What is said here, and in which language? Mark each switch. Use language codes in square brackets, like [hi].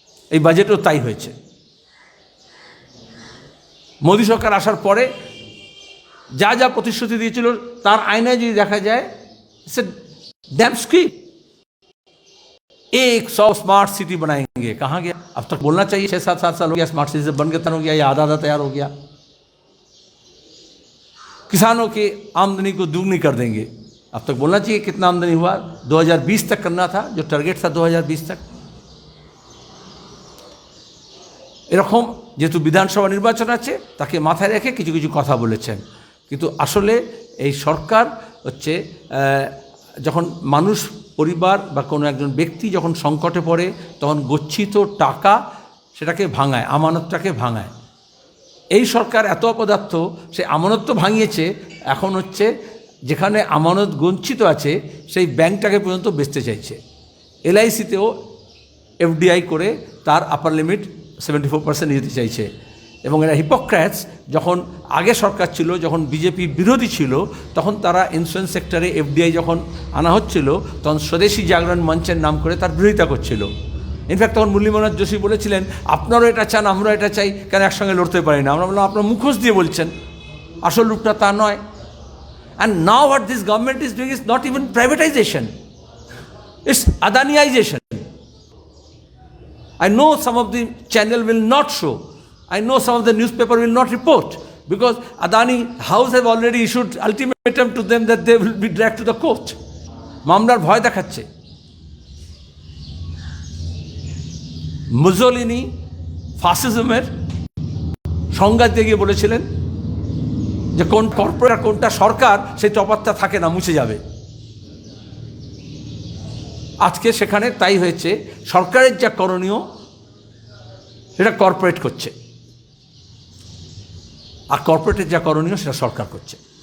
[bn] এই বাজেটও তাই হয়েছে। মোদী সরকার আসার পরে যা যা প্রতিশ্রুতি দিয়েছিল তার আয়নায় যদি দেখা যায়, সে ড্যাম স্ক্রিপ্ট [hi] 100 स्मार्ट सिटी बनाएंगे, कहाँ गया? अब तक बोलना चाहिए 6-7 साल हो गया, स्मार्ट सिटी से बन के तैयार हो गया या आधा तैयार हो गया। किसानों की आमदनी को दुगनी कर देंगे, अब तक बोलना चाहिए कितना आमदनी हुआ। 2020 तक करना था, जो टारगेट था 2020 तक। [bn] এরকম যেহেতু বিধানসভা নির্বাচন আছে, তাকে মাথায় রেখে কিছু কিছু কথা বলেছেন, কিন্তু আসলে এই সরকার হচ্ছে যখন মানুষ, পরিবার বা কোনো একজন ব্যক্তি যখন সংকটে পড়ে, তখন গচ্ছিত টাকা সেটাকে ভাঙায়, আমানতটাকে ভাঙায়। এই সরকার এত অপদার্থ, সে আমানত তো ভাঙিয়েছে, এখন হচ্ছে যেখানে আমানত গচ্ছিত আছে সেই ব্যাংকটাকে পর্যন্ত বেচতে চাইছে। এলআইসিতেও এফডিআই করে তার আপার লিমিট 74% নিতে চাইছে। এবং এরা হিপোক্র্যাটস, যখন আগে সরকার ছিল, যখন বিজেপি বিরোধী ছিল, তখন তারা ইন্স্যুরেন্স সেক্টরে এফডিআই যখন আনা হচ্ছিল, তখন স্বদেশী জাগরণ মঞ্চের নাম করে তার বিরোধিতা করছিল। ইনফ্যাক্ট তখন মুরলী মনোহর যোশী বলেছিলেন, আপনারাও এটা চান, আমরাও এটা চাই, কেন একসঙ্গে লড়তে পারি না? আমরা বললাম, আপনারা মুখোশ দিয়ে বলছেন, আসল রূপটা তা নয়। [en] And now what this government is doing is not even privatisation, it's Adaniisation. I know some of the channel will not show, I know some of the newspaper will not report, because Adani House have already issued ultimatum to them that they will be dragged to the court. [bn] মামলার ভয় দেখাচ্ছে। Mussolini ফাসিজমের সংজ্ঞা দিয়ে গিয়ে বলেছিলেন যে কোন corporate কোনটা সরকার, সেই তফাৎটা থাকে না, মুছে যাবে। আজকে সেখানে তাই হয়েছে। সরকারের যা করণীয় সেটা কর্পোরেট করছে, আর কর্পোরেটের যা করণীয় সেটা সরকার করছে।